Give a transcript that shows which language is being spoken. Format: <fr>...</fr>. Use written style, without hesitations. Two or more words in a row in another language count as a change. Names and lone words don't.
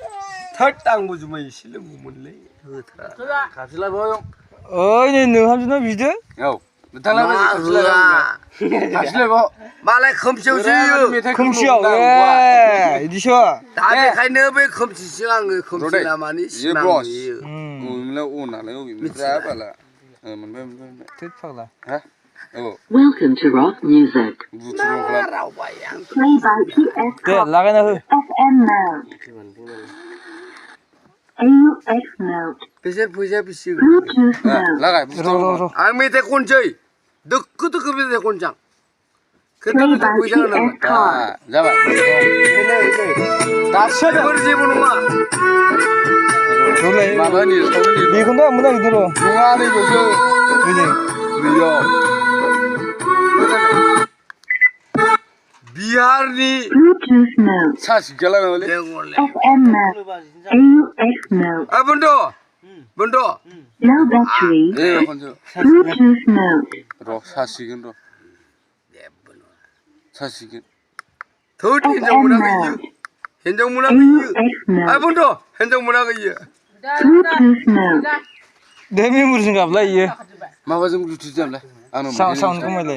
<brx>थोद आंबो जुमाय एसे लोंगौमोनलै होथारा खाथिलायबाव ओइ नै नोंहामजोनो बिदो औ खाथिलायबाव मालाय खोमसियावसो होयो खोमसियाव इदिसो दा बेखायनो बे खोमसिसो आङो खोमसि लामानि सिमां नुयो</brx> <en>Welcome to rock music.</en> <brx>रावबाय आं</brx> <en>Play by TS</en> <brx>दे लागायना हो</brx> <en>FM mode. AUX mode.</en> <brx>बिसोर फैसा बेसे</brx> <en>Bluetooth mode.</en> <brx>लागाय र' आं मेथाइ खनसै दोखो मेथाइ खनसां खोन्था</brx> <en>Play by</en> <brx>फैसा होनांगोन</brx> <en>TS card.</en> <brx>जाबाय दासो बेफोर जेबो नङा माबानि सावनि बेखौनो आंबो नागिरदों र' नङा नैबावसो नैयाव बिहारनि</brx> <en>Bluetooth mode.</en> <brx>सासि गैयालाय</brx> <en>FM mode. AUX mode.</en> <brx>बन्द'</brx> <en>Low battery. Bluetooth mode.</en> <brx>र' सासिगोन र' सासिगोन थोद हिनजाव</brx> <en>FM</en> <brx>मोनाखै</brx> <en>mode.</en> <brx>हिनजाव मोनाखै</brx> <en>AUX mode.</en> <brx>बन्द' हिनजाव मोनाखै</brx> <en>Bluetooth mode.</en> <brx>दे मेम'रिजों गाबलाय इयो माबाजों ब्लुटुथ जामलाय साउन्ड खमायलाय</brx>